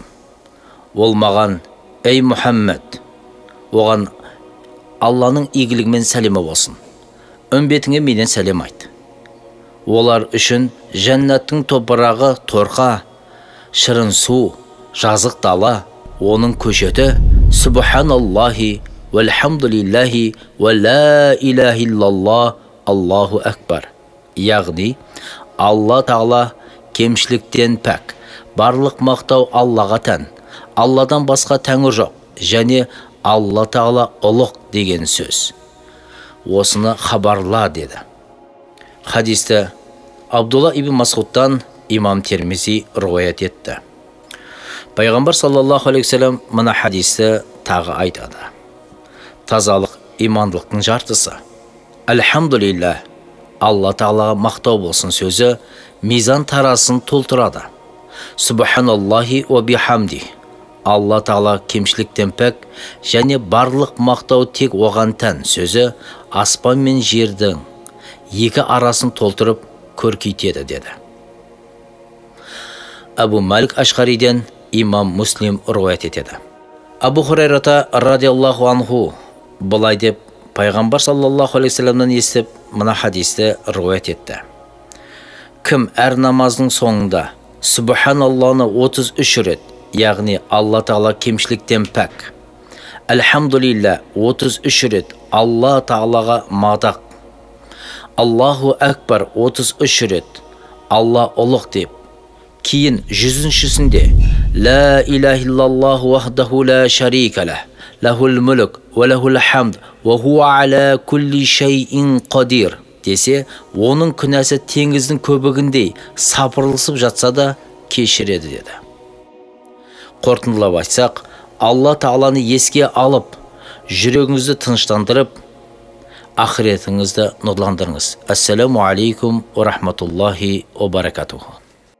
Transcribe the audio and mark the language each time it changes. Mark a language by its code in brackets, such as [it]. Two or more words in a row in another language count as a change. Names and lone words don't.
[kk] Ол маған: "Ей Мұхаммед, оған Алланың игілігімен сәлемі болсын. Үмбетіңе менен сәлем айт. Олар үшін жәннаттың топырағы торқа, шырын су, жазық дала, оның көшеті [ar] سبحان الله والحمد لله ولا إله إلا الله الله أكبر. [kk] Яғни, Алла Тағала кемшіліктен пәк, барлық мақтау Аллаға тән, Алладан басқа тәңір жоқ, және Алла Тағала ұлық деген сөз. Осыны хабарла деді. Хадисті Абдулла ибн Масғудтан имам Тирмизи риуаят етті. Пайғамбар [ar] صلى الله عليه وسلم [kk] мына хадисті тағы айтады: тазалық имандылықтың жартысы. Альхамдулиллах, Алла Тағалаға мақтау болсын сөзі мизан тарасын толтырады. [ar] سبحان الله وبحمده, [kk] Алла Тағала кемшіліктен пәк, және барлық мақтау тек оған тән сөзі аспан мен жердің екі арасын толтырып көркейтеді деді. Абу Малик Ашқариден имам Муслим риуаят етеді. Абу Хурайрата [ar] رضي الله عنه [kk] былай деп Пайғамбар [ar] صلى الله عليه وسلم [kk] естіп мына хадисті риуаят етті: кім әр намаздың соңында Субханаллахны 33 рет, яғни Алла Тағала кемшіліктен пәк, Альхамдулилля 33 рет, Алла Тағалаға мадақ, [ar] الله أكبر [kk] 33 рет, Алла ұлық деп, кейін 100-шісінде [ar] لا إله إلا الله وحده لا شريك له له الملك وله الحمد وهو على كل شيء قدير [kk] десе, оның күнәсі теңіздің көбігіндей сапырылысып жатса да кешіреді деді. Қорытындылап айтсақ, Алла Тағаланы еске алып, жүрегіңізді тыныштандырып, ақыретіңізді нұрландырыңыз. [ar] السلام عليكم ورحمة الله وبركاته.